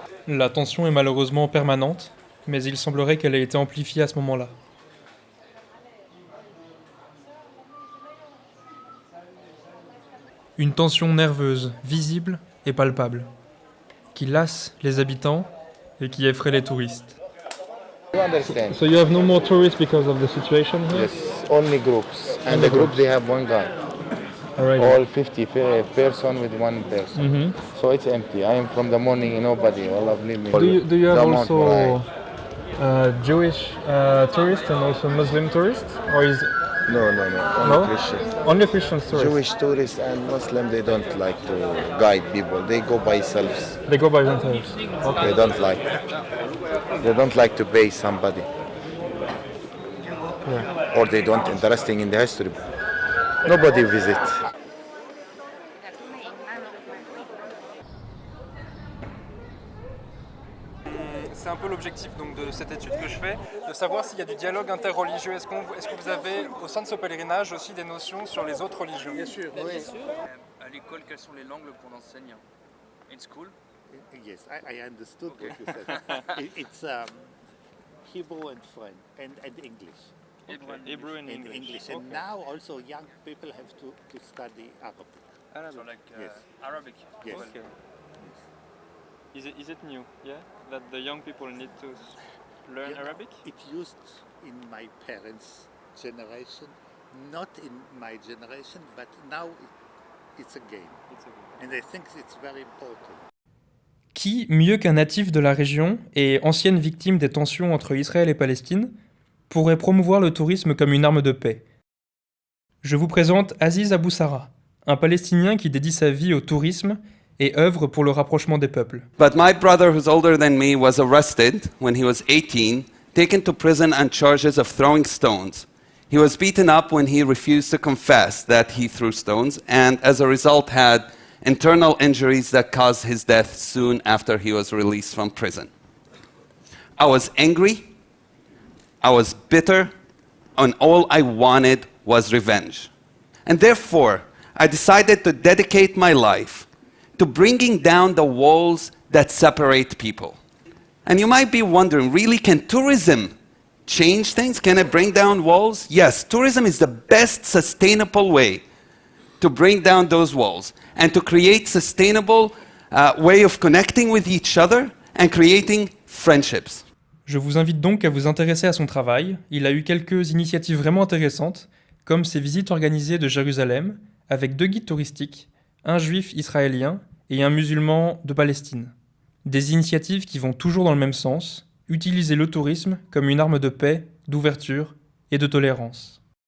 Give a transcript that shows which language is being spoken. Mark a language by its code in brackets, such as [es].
[fr] La tension est malheureusement permanente, mais il semblerait qu'elle ait été amplifiée à ce moment-là. Une tension nerveuse, visible et palpable, qui lasse les habitants et qui effraie les touristes. [en] You understand? So you have no more tourists because of the situation here? Yes, only groups. And the group, they have one guy. Alright. All 50 person with one person. Mhm. So it's empty. I am from the morning, nobody. Allah believe me. Do you have The amount also Jewish tourists and also Muslim tourists? Or is No, only No? Christians. only Christian tourists? Jewish tourists and Muslim, they don't like to guide people. They go by themselves. They go by themselves. They don't like. They don't like to pay somebody. Or they don't interesting in the history. Nobody visit. [fr] C'est un peu l'objectif donc, de cette étude que je fais, de savoir s'il y a du dialogue interreligieux. Est-ce que vous avez au sein de ce pèlerinage aussi des notions sur les autres religions? Bien sûr. Bien sûr. À l'école, quelles sont les langues qu'on enseigne? [en] In school? Yes, I understood what you said. It's Hebrew and French and English. Hebrew and English. And now also young people have to study Arabic. So like Yes. Arabic. Yes. Okay. Is it new? Yeah, that the young people need to learn Yeah. Arabic. It used in my parents' generation, not in my generation, but now it's a game. And I think it's very important. [fr] Qui, mieux qu'un natif de la région et ancienne victime des tensions entre Israël et Palestine, pourrait promouvoir le tourisme comme une arme de paix? Je vous présente Aziz Abou Sarah, un Palestinien qui dédie sa vie au tourisme et œuvre pour le rapprochement des peuples. [en] But my brother, who's older than me, was arrested when he was 18, taken to prison on charges of throwing stones. He was beaten up when he refused to confess that he threw stones, and as a result had internal injuries that caused his death soon after he was released from prison. I was angry, I was bitter, and all I wanted was revenge. And therefore, I decided to dedicate my life to bringing down the walls that separate people. And you might be wondering, really, can tourism change things? Can it bring down walls? Yes, tourism is the best sustainable way to bring down those walls and to create sustainable way of connecting with each other and creating friendships. [fr] Je vous invite donc à vous intéresser à son travail. Il a eu quelques initiatives vraiment intéressantes, comme ses visites organisées de Jérusalem, avec 2 guides touristiques, un juif israélien et un musulman de Palestine. Des initiatives qui vont toujours dans le même sens, utiliser le tourisme comme une arme de paix, d'ouverture et de tolérance.